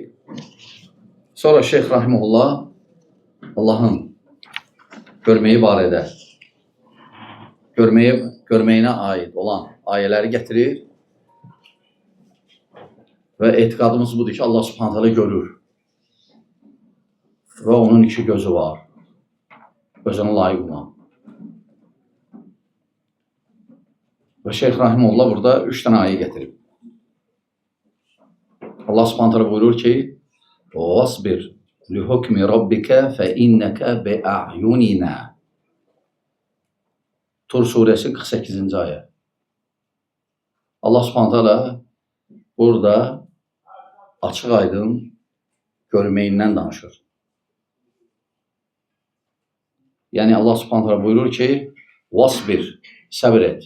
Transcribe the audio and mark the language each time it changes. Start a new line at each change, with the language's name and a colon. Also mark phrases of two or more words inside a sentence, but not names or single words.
Azerbaijani: Sonra Şeyx Rahimullah Allahın görməyi barədə, görməyinə aid olan ayələri gətirir və etiqadımız budur ki,
Arabic: الله سبحانه تعالى
Azerbaijani: görür və onun iki gözü var, özünə layiq olan. Və Şeyx Rahimullah burada 3 dənə ayə gətirib.
Arabic: الله سبحانه تعالى
Azerbaijani: buyurur ki,
Arabic: "واصبر لحكم ربك فإنك بأعيننا."
Azerbaijani: Tur surəsi 48-ci ayə.
Arabic: الله سبحانه تعالى
Azerbaijani: burada açıq-aydın görməyindən danışır. Yəni
Arabic: الله سبحانه تعالى
Azerbaijani: buyurur ki, "Vasbir", səbir et.